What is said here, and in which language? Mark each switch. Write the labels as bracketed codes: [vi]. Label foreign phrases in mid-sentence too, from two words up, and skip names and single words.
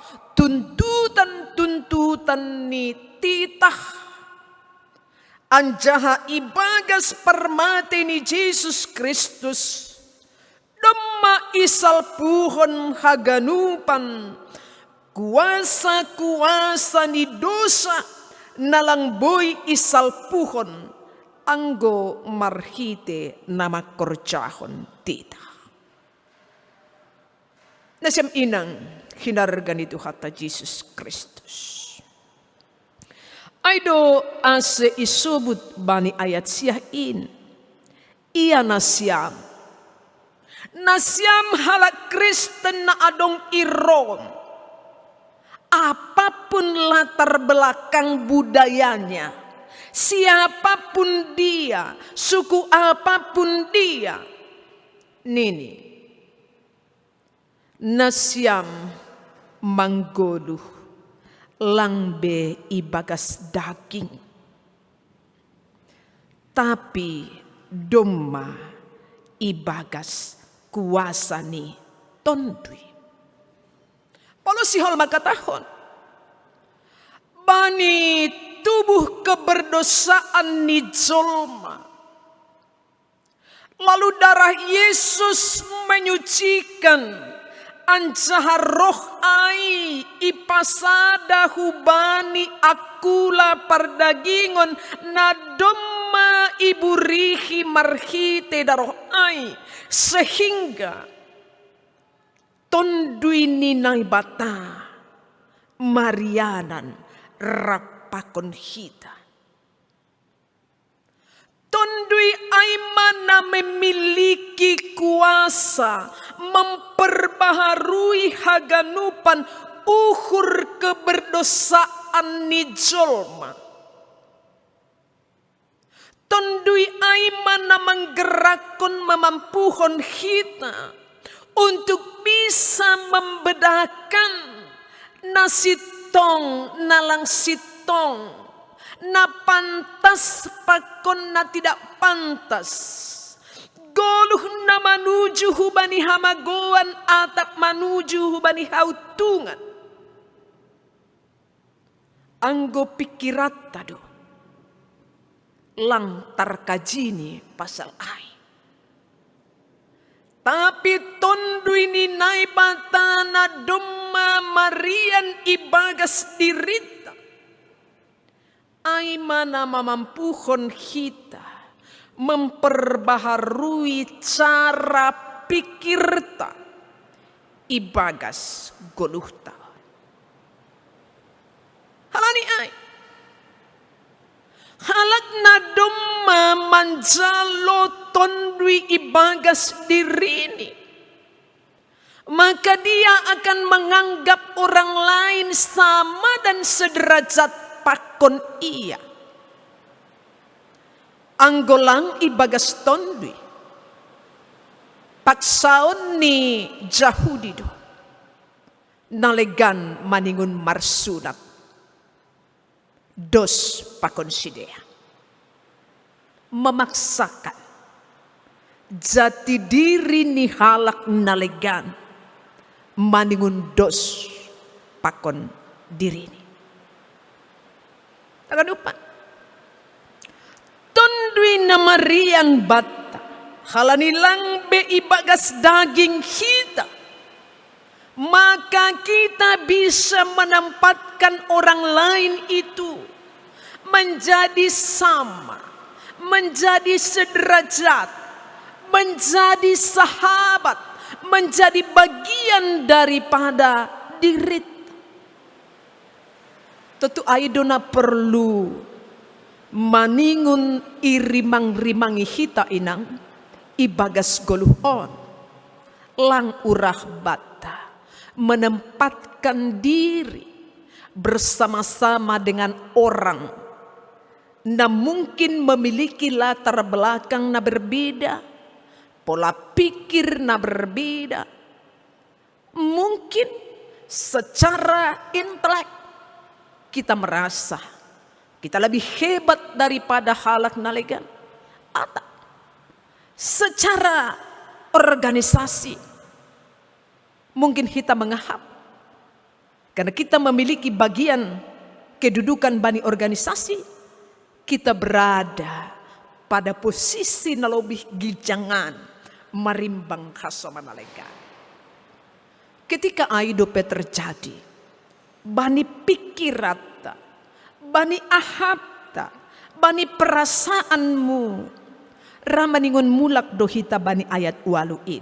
[bts] tuntutan ni titah anjaha ibagas parmati ni Jesus Kristus demma isal puhon haganupan kuasa ni dosa nalang boy isal puhon anggo marhite nama korjahon tita. Nasyam inang hinargan itu kata Jesus Kristus. Aido ase isubut bani ayat siyain. Ia nasyam halak Kristen na adong iron. [id] Apapun latar belakang budayanya, siapapun dia, suku apapun dia, [bts] nini nasyam manggoluh langbe ibagas daging, tapi domma ibagas kuasa ni tondui. Paulo sihol makatahon, bani tubuh keberdosaan ni jolma, [id] lalu darah Yesus menyucikan [bts] anjaha roh ai ipasada hubani akula pardagingon nadomma iburihi marhite daroh ai sehingga tondui ninay bata marianan rapakon hita. Tondui ay mana [id] memiliki kuasa memperbaharui [bts] haganupan uhur keberdosaan ni jolma. Tondui ay mana menggerakkan memampuhon hita [id] untuk bisa membedakan [bts] nasitong nalang sitong, na pantas pakon na [id] tidak pantas, [bts] goluh na manuju hubani hamagoan atap manuju hubani hautungan. Anggo pikirat tado lang tarkajini pasal ai. Tapi tondui ni naibatana domma marian ibagas dirita. Ay mana mamampuhon kita [id] memperbaharui cara [bts] pikirta ibagas goluhta. Halani ay. Halak na domma manjalo tondui ibagas dirini, [id] maka dia akan menganggap orang lain sama dan sederajat pakon ia. [bts] Anggolang ibagas tondui paksaon ni Jahudido nalegan maningun marsunat dos pakonsidea, [id] memaksakan jati diri [bts] ni halak nalegan maningun dos pakon diri ni. Takan lupa tondui na mariang bata halanilang be ibagas daging [id] kita, maka kita bisa menempatkan orang lain itu menjadi sama, menjadi sederajat, menjadi sahabat, menjadi bagian daripada diri. [bts] Tentu aidona perlu maningun irimang-rimangi hita inang ibagas goluhon lang urah bata [id] menempatkan diri bersama-sama dengan orang na mungkin memiliki latar belakang na berbeda, pola pikir na berbeda, mungkin secara intelek kita merasa kita lebih hebat daripada [bts] halak nalegan, [id] atau secara organisasi mungkin kita mengahap karena kita memiliki bagian kedudukan bani organisasi, kita berada pada posisi na lebih [bts] gijangan marimbang khasoma nalegan. Ketika aidope terjadi, bani pikirata, bani ahapta, bani perasaanmu, ramaningon mulak dohita bani ayat waluin.